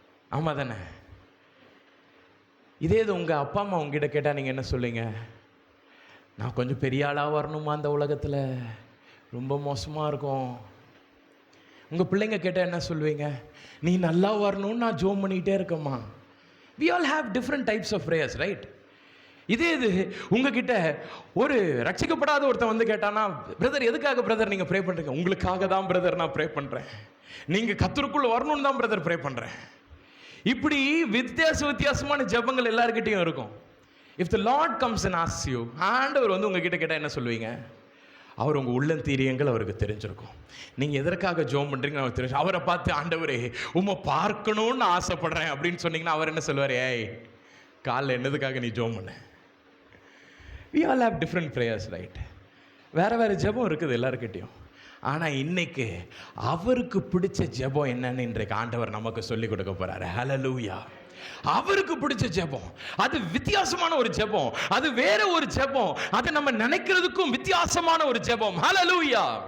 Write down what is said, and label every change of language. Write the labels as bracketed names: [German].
[Tamil] ஆமா தானே? இதே இது உங்க அப்பா அம்மா உங்ககிட்ட கேட்டா நீங்க என்ன சொல்லுவீங்க? நான் கொஞ்சம் பெரிய ஆளா வரணுமா, அந்த உலகத்துல ரொம்ப மோசமா இருக்கும். உங்க பிள்ளைங்க கேட்டால் என்ன சொல்லுவீங்க? நீ நல்லா வரணும்னு நான் ஜோம் பண்ணிக்கிட்டே இருக்கேம்மா. [English] We all have different types of prayers, right? [Tamil] இது உங்ககிட்ட ஒரு ரட்சிக்கப்படாத ஒருத்தன் வந்து கேட்டானா, பிரதர் எதுக்காக பிரதர் நீங்க ப்ரே பண்றீங்க? உங்களுக்காக தான் பிரதர் நான் ப்ரே பண்றேன், நீங்க கர்த்தருக்குள்ள வரணும்னு தான் பிரதர் ப்ரே பண்றேன். இப்படி வித்தியாசமான ஜெபங்கள் எல்லார்கிட்டயும் இருக்கும். [English] if the Lord comes and asks you, [Tamil] ஆண்டவர் வந்து உங்ககிட்ட கேட்டா என்ன சொல்லுவீங்க? அவர் உங்கள் உள்ளந்தீரியங்கள் அவருக்கு தெரிஞ்சிருக்கும். நீங்கள் எதற்காக ஜெபம் பண்ணுறீங்கன்னு அவருக்கு தெரிஞ்சு, அவரை பார்த்து ஆண்டவரே உம்மை பார்க்கணும்னு ஆசைப்படுறேன் அப்படின்னு சொன்னீங்கன்னா அவர் என்ன சொல்லுவார்? ஏய், காலைல என்னதுக்காக நீ ஜெபம் பண்ண? [English] we all have different prayers, right? [Tamil] வேறு ஜெபம் இருக்குது எல்லாருக்கிட்டையும். ஆனால் இன்னைக்கு அவருக்கு பிடிச்ச ஜெபம் என்னன்னு இன்றைக்கு ஆண்டவர் நமக்கு சொல்லி கொடுக்க போறாரு. ஹல்லேலூயா. அவருக்கு பிடிச்ச ஜெபம் அது வித்தியாசமான ஒரு ஜெபம், அது வேற ஒரு ஜெபம், அது நம்ம நினைக்கிறதுக்கும் வித்தியாசமான ஒரு ஜெபம். ஹல்லேலூயா.